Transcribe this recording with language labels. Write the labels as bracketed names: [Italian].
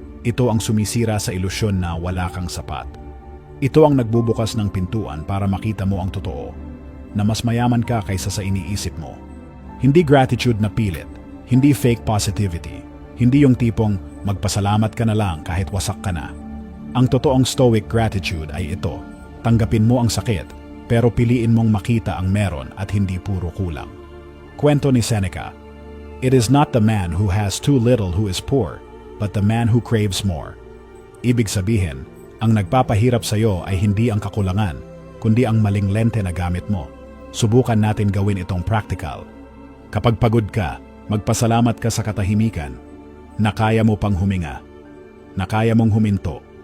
[Filipino] Ito ang sumisira sa ilusyon na wala kang sapat. Ito ang nagbubukas ng pintuan para makita mo ang totoo, na mas mayaman ka kaysa sa iniisip mo. Hindi gratitude na pilit, hindi fake positivity, hindi yung tipong magpasalamat ka na lang kahit wasak ka na. Ang totoong stoic gratitude ay ito, tanggapin mo ang sakit, pero piliin mong makita ang meron at hindi puro kulang. Kwento ni [English] Seneca, it is not the man who has too little who is poor, but the man who craves more. [Filipino] Ibig sabihin, ang nagpapahirap sa iyo ay hindi ang kakulangan, kundi ang maling lente na gamit mo. Subukan natin gawin itong practical. Kapag pagod ka, magpasalamat ka sa katahimikan, na kaya mo pang huminga, na kaya mong huminto.